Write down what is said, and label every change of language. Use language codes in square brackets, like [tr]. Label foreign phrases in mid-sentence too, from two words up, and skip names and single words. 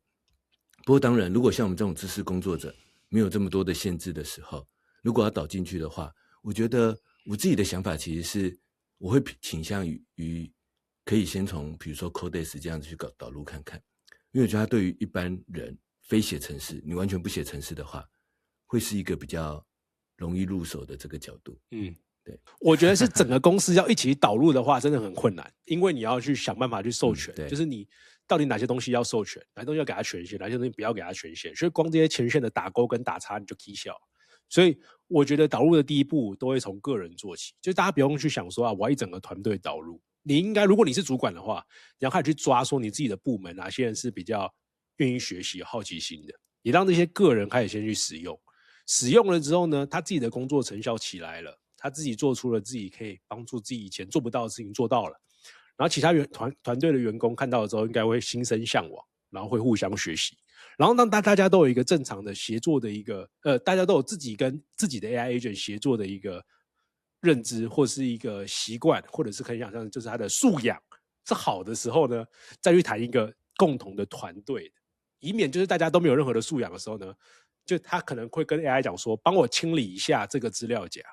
[zh] 不過當然，如果像我們這種知識工作者，沒有這麼多的限制的時候，如果要導進去的話，我覺得我自己的想法其實是，我會傾向於可以先從比如說 Codex 這樣子去導入看看，因為我覺得它對於一般人非寫程式，你完全不寫程式的話，會是一個比較容易入手的這個角度。對，我覺得是整個公司要一起導入的話，真的很困難，因為你要去想辦法去授權，就是你到底哪些東西要授權，哪些東西要給它權限，哪些東西不要給它權限，所以光這些權限的打勾跟打叉你就起笑。所以我覺得導入的第一步都會從個人做起，就是大家不用去想說啊，我要一整個團队導入，你應該如果你是主管的話，你要開始去抓說你自己的部門哪些人是比較願意學習、有好奇心的，也讓這些個人開始先去使用，使用了之後呢，他自己的工作成效起來了。他自己做出了自己可以幫助自己以前做不到的事情做到了，然後其他团队的員工看到了之後，應該會心生向往，然後會互相學習，然後讓大家都有一個正常的協作的一個大家都有自己跟自己的 [en] AI agent [zh] 協作的一個認知，或是一個習慣，或者是可以想象就是他的素養是好的時候呢，再去談一個共同的團隊，以免就是大家都沒有任何的素養的時候呢，就他可能會跟 AI 講說，幫我清理一下這個資料夾。